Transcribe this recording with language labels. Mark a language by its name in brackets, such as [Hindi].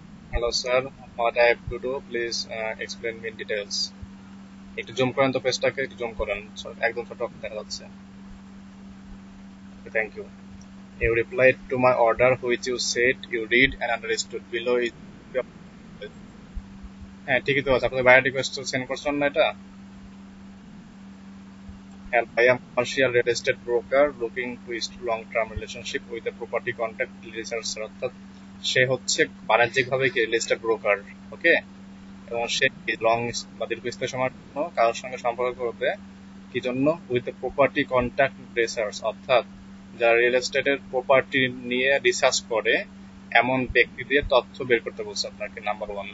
[English] Hello sir, what I have to do, please explain me in details. [Bangla] একটু zoom করেন তো, পেজটাকে একটু জুম করেন, একদম ছোট দেখা যাচ্ছে। [English] Thank you. You replied to my order which you said you read and understood. Below is [Bangla] হ্যাঁ ঠিকই তো আছে, আপনি বায়োর রিকোয়েস্ট সেন্ড করছেন না এটা? [English] And I am commercial real estate broker looking to establish long-term relationship with a property contact researcher. [Bangla] অর্থাৎ সে হচ্ছে বাণিজ্যিকভাবে কি রিয়েল এস্টেট ব্রোকার, ওকে? এবং সে লং বা দীর্ঘস্থায়ী সময়ের জন্য কারোর সঙ্গে সম্পর্ক করবে কি জন্য? [English] with property contact research, [Bangla] অর্থাৎ যারা রিয়েল এস্টেটের প্রপার্টি নিয়ে রিসার্চ করে এমন ব্যক্তিদের তথ্য বের করতে বলছে আপনাকে, নাম্বার ওয়ান।